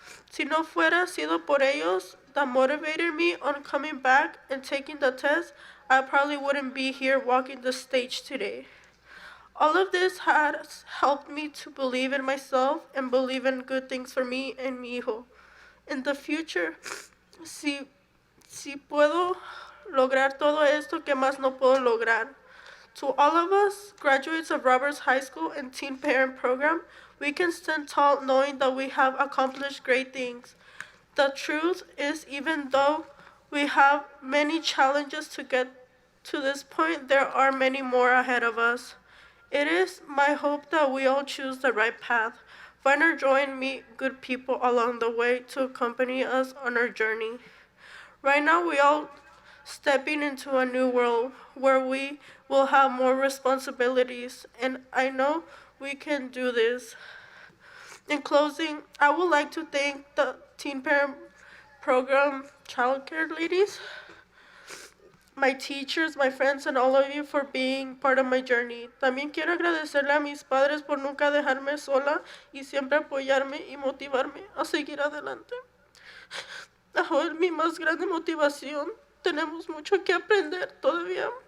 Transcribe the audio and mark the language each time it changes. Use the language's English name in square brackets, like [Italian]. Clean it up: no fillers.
[Spanish] Si no fuera sido por ellos [English] that motivated me on coming back and taking the test, I probably wouldn't be here walking the stage today. All of this has helped me to believe in myself and believe in good things for me and [Spanish] mi hijo. [English] In the future, [Spanish] si puedo lograr todo esto, ¿qué más no puedo lograr? [English] To all of us, graduates of Roberts High School and Teen Parent Program, we can stand tall knowing that we have accomplished great things. The truth is, even though we have many challenges to get to this point, there are many more ahead of us. It is my hope that we all choose the right path, find our joy and meet good people along the way to accompany us on our journey. Right now, we all stepping into a new world where we will have more responsibilities, and I know we can do this. In closing, I would like to thank the Teen Parent Program childcare ladies, my teachers, my friends, and all of you for being part of my journey. [Spanish] También quiero agradecerle a mis padres por nunca dejarme sola y siempre apoyarme y motivarme a seguir adelante. Joel, mi más grande motivación. Tenemos mucho que aprender todavía.